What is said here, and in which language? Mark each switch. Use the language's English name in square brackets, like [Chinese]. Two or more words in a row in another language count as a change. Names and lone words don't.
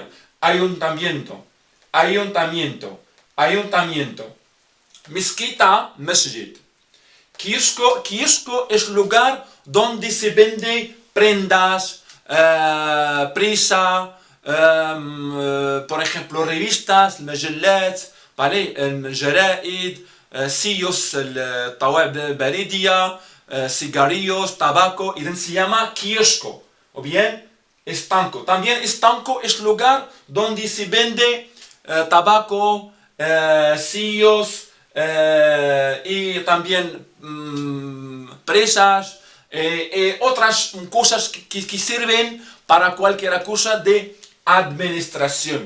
[Spanish] Ayuntamiento. Ayuntamiento. Ayuntamiento. Mezquita, masjid. Kiosco es lugar donde se vende prendas, prisa, por ejemplo revistas, [Arabic] المجلات, ¿vale? الجرائد, sellos, الطوابع البريدية, [Spanish] cigarrillos, tabaco, y se llama kiosco, o bien estanco. También estanco es lugar donde se vende tabaco, sellos, y también presas, otras cosas que sirven para cualquier cosa de administración.